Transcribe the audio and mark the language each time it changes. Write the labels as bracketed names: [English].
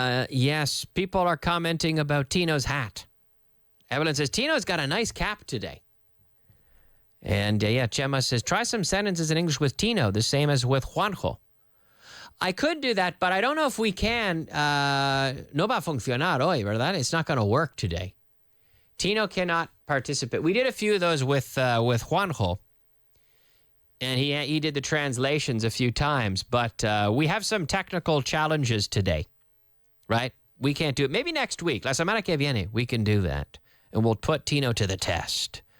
[English] Yes, people are commenting about Tino's hat. Evelyn says, Tino's got a nice cap today. And Chema says, try some sentences in English with Tino, the same as with Juanjo. I could do that, but I don't know if we can. [Spanish] No va a funcionar hoy, ¿verdad? [English] It's not going to work today. Tino cannot participate. We did a few of those with Juanjo, and he did the translations a few times, but we have some technical challenges today, right? We can't do it. Maybe next week, [Spanish] la semana que viene, [English] we can do that, and we'll put Tino to the test.